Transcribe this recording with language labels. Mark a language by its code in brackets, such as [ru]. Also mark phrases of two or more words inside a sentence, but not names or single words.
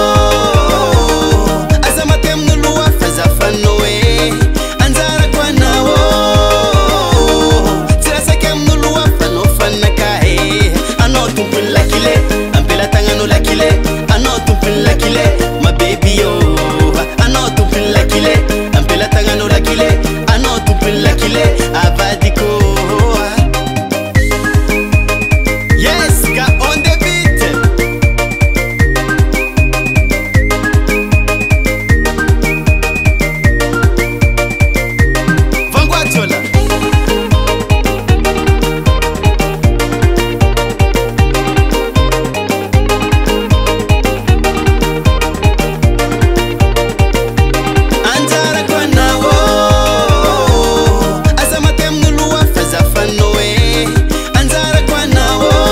[mg] aza maty amin'olo hafa za fanao anjara ko anao tsy rasaky amin'olo hafa anao fanakahy anao tompony lakile ampelatagnanao lakile anao tompony lakile mabeby yo anao tompony lakile ampelatagnanao lakile anao tompony lakile avadiko [en] yes ga on the beat [mg] vanguatola anjara ko anao aza maty amin'olo hafa za fanao anjara ko anao